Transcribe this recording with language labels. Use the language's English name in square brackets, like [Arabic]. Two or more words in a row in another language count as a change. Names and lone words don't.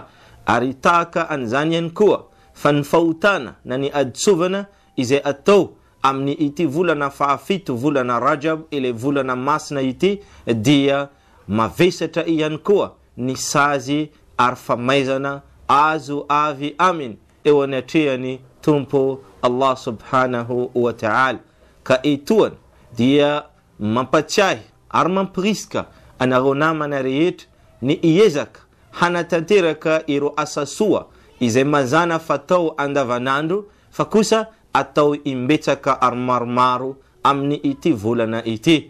[Malagasy] Ary tahaka an'izany ihany koa fa ny fahotana na ny hasoavana izay atao amin'ny ity volana fahafito volana Rajab ilay volana masina ity dia mavesatra ihany koa ny sazy ary famaizana azo avy aminy eo anatrehany tompo [Arabic] الله سبحانه وتعالى. [Malagasy] Ka etoany dia mampatsiahy ary mampirisika anareo namana rehetra ny iezaka hanatanteraka ireo asa soa izay mazana fatao andavanandro, fa kosa atao imbetsaka ary maromaro amin'ny ity volana ity.